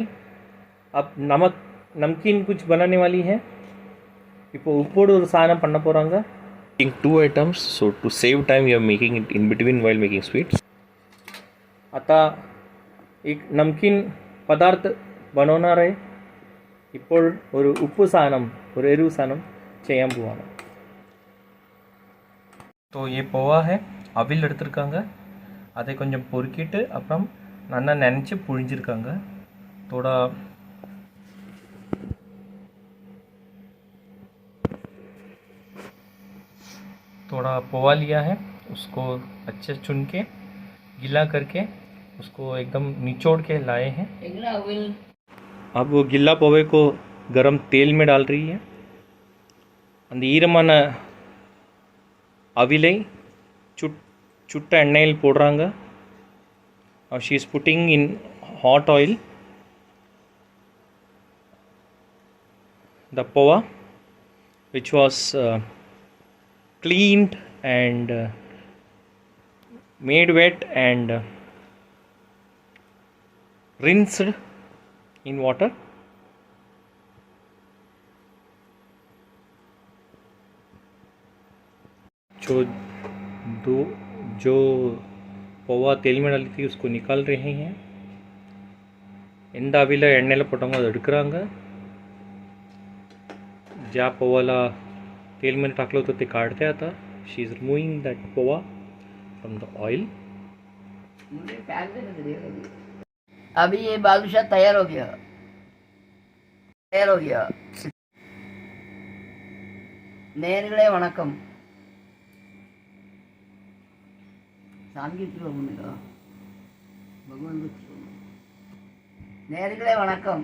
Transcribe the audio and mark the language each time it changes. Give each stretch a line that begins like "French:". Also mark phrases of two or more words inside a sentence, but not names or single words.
Hindi: अब नमकीन कुछ बनाने वाली है.
Tamil: இப்போ உப்போடு ஒரு சாதனம் பண்ண போகிறாங்க.
English: Making 2 items, so to save time you are making it in between while making sweets.
Marathi: आता एक नमकीन पदार्थ बनवणार आहे.
Malayalam: ഇപ്പോൾ ഒരു ഉപ്പ് സാധനം, ഒരു എരിവ് സാധനം ചെയ്യാൻ പോവാണ്.
Hindi: तो ये पोहा है,
Tamil: அவில் எடுத்துருக்காங்க. அதை கொஞ்சம் பொறுக்கிட்டு அப்புறம் நல்லா நினச்சி புழிஞ்சிருக்காங்க.
Hindi: थोड़ा थोड़ा पोहा लिया है, उसको अच्छे से चुन के गीला करके उसको एकदम निचोड़ के लाए हैं। अब वो गिल्ला पोहे को गरम तेल में डाल रही है।
Tamil: அந்த ஈரமான அவிலை சுட்ட எண்ணெயில் போடுறாங்க.
English: she is putting in hot oil the poha which was cleaned and made wet and rinsed in water.
Hindi: जो पोहा तेल में डाली थी उसको निकाल रहे हैं.
Tamil: எந்த அவில எண்ணெயில் போட்டாங்க அதை எடுக்கிறாங்க.
Marathi: ज्या पोहाला तेल में टाकलं होतं ते काढते आता.
English: She is removing that poha from the oil.
Hindi: अभी ये बालूशाह तैयार हो गया.
Tamil: நேயர்களே வணக்கம். சாமி சொல்லுங்க. பகவான் நேயர்களே வணக்கம்.